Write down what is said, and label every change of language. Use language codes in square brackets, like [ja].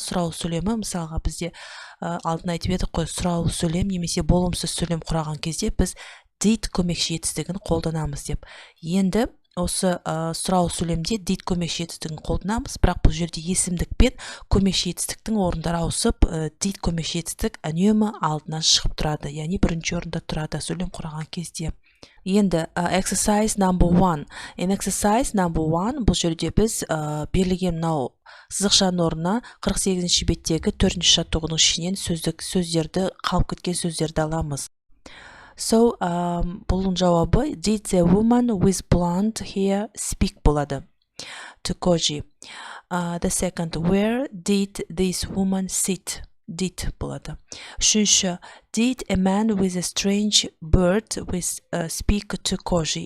[kk] Сұраулы сөйлемі мысалға бізде алдын айтып едік қой, сұраулы сөйлем немесе болымсыз сөйлем құраған кезде біз did көмекші етістігін қолданамыз деп. Енді осы сұраулы сөйлемде did көмекші етістігін қолданамыз, бірақ бұл жерде есімдік пен көмекші етістіктің орындары ауысып, did көмекші етістік үнемі алдынан шығып тұрады, яғни бірінші орында тұрады сөйлем құраған кезде. Енді [en] exercise number 1. Exercise number 1 [kk] бұл жерде біз берілген мынау сызықшаның орнына 48-ші беттегі 4-ші жаттығудың ішінен сөздерді, қалып кеткен сөздерді аламыз. [en] So, [kk] бұлың жауабы [en] did the woman with blonde hair speak [kk] болады. [en] To Koji. The second, where did this woman sit? [kk] Did болады. Үшінші, [en] did a man with a strange bird with speak to Koji?